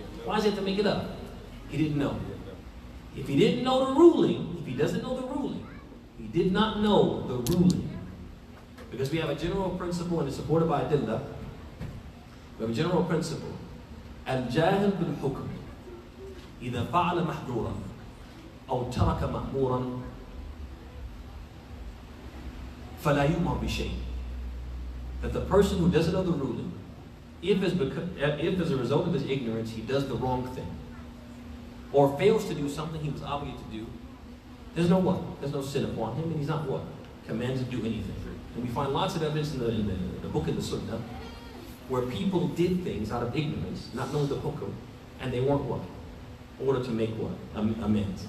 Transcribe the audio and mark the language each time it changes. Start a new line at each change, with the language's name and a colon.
English: Why does he have to make it up? He didn't know. If he didn't know the ruling, if he doesn't know the ruling, he did not know the ruling. Because we have a general principle, and it's supported by Abdellah. We have a general principle. Al-Jahil bil-Hukm.
Arabic: إذا فعل محظورا أو ترك مأمورا فلا يؤمر بشيء.
English: That the person who doesn't know the ruling, if as a result of his ignorance he does the wrong thing, or fails to do something he was obligated to do, there's no what? There's no sin upon him, and he's not what? Commanded to do anything. And we find lots of evidence in the book of the Sunnah where people did things out of ignorance, not knowing the hukum, and they weren't what? Order to make what? Amends.